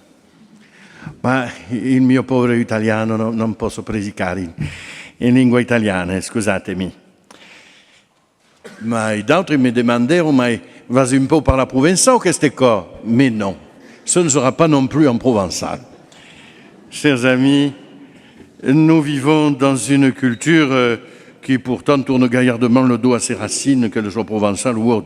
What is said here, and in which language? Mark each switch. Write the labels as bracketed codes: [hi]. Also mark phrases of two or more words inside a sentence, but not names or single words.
[it] Ma il mio povero italiano non posso predicare in lingua italiana, scusatemi. [fr] Mais d'autres me demandèrent, mais vas-y un peu parler provençal, qu'est-ce que c'est quoi? Mais non, ce ne sera pas non plus en provençal. Chers amis, nous vivons dans une culture qui pourtant tourne gaillardement le dos à ses racines, qu'elles soient provençales ou autres.